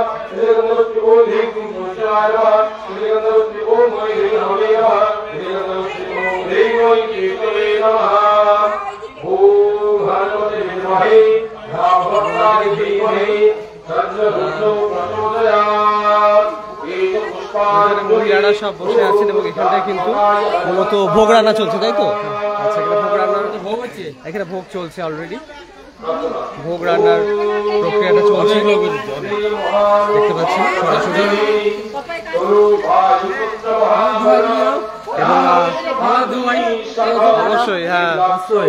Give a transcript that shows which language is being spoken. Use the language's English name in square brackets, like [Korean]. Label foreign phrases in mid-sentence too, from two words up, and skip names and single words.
[Sanskrit] श्री गन्धपुष्पे ओम ह्रीं सूर्याय नमः। श्री गन्धपुष्पे ओम ह्रीं हवये नमः। श्री गन्धपुष्पे ओम ह्रीं केतवे नमः। ओम हनुमते विद्महे भगवताय धीमहि तन्नो प्रचोदयात्। [Bangla] মহিলারা সব বসে আছেন এবং এখানটায় কিন্তু মূলত ভোগ রান্না চলছে, তাই তো? আচ্ছা, এখানে ভোগ রান্নার ভোগ আছে, এখানে ভোগ চলছে অলরেডি। ভোগ রান্নার প্রক্রিয়াটা চলছে দেখতে পাচ্ছি সরাসরি। অবশ্যই, হ্যাঁ অবশ্যই।